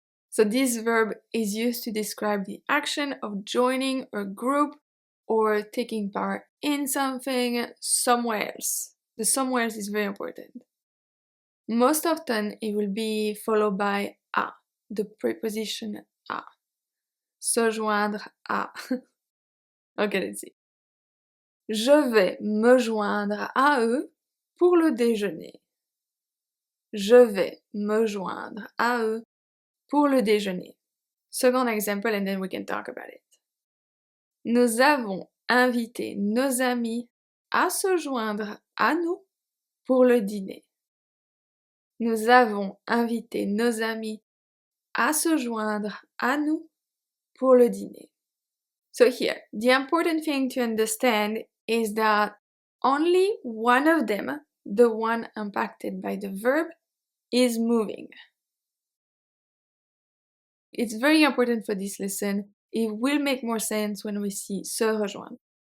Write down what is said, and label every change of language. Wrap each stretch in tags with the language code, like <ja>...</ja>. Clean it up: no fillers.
<en>So this verb is used to describe the action of joining a group or taking part in something somewhere else. The somewhere else is very important. Most often it will be followed by à, the preposition à. Se joindre à. Okay, let's see.</en> <fr>Je vais me joindre à eux pour le déjeuner. Je vais me joindre à eux pour le déjeuner.</fr> <en>Second example and then we can talk about it.</en> <fr>Nous avons invité nos amis à se joindre à nous pour le dîner. Nous avons invité nos amis à se joindre à nous pour le dîner.</fr> <en>So here, the important thing to understand is that only one of them, the one impacted by the verb, is moving. It's very important for this lesson. It will make more sense when we see se rejoindre.</en>